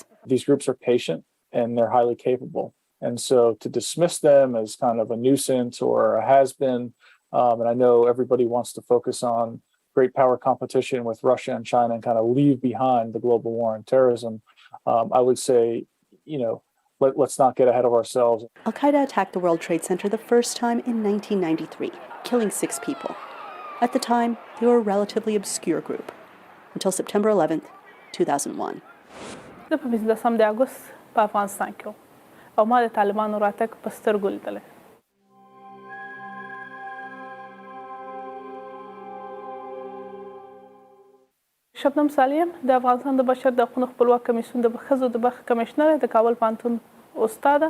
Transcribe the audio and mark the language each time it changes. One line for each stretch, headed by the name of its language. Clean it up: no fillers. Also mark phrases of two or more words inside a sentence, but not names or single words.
English: These groups are patient and they're highly capable. And so to dismiss them as kind of a nuisance or a has-been, and I know everybody wants to focus on great power competition with Russia and China and kind of leave behind the global war on terrorism, I would say, let's not get ahead of ourselves. Al-Qaeda attacked the World Trade Center the first time in 1993, killing 6 people. At the time, they were a relatively obscure group, until September 11th, 2001.
Pashto: د 15 د اګوست په افغانستان کې او ما د طالبانو راتګ په سترګو لیدلی. شبنم سالیم د افغانستان د بشر د حقوقو خپلواک کمیسیون د ښځو د برخې کمیشنر د کابل پوهنتون استاده.